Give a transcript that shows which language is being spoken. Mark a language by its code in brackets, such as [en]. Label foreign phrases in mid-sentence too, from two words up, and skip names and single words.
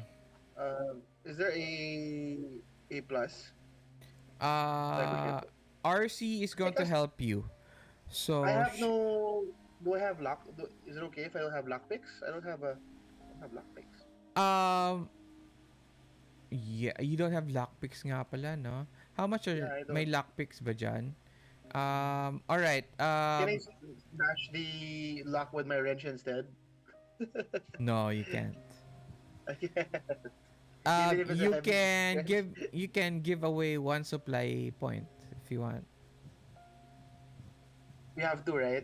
[en] Is there a plus? Like we can, RC is going to because help you. So I have no. Do I have lock? Is it okay if I don't have lock picks? I don't have lock picks. yeah, you don't have lockpicks [tl] nga pala, [en] no? How much Yeah, are I may don't. [tl] lockpicks ba dyan? [en] All right. Can I smash the lock with my wrench instead? No, you can't. Even if it's a heavy wrench. You can give away one supply point if you want. We have to, right?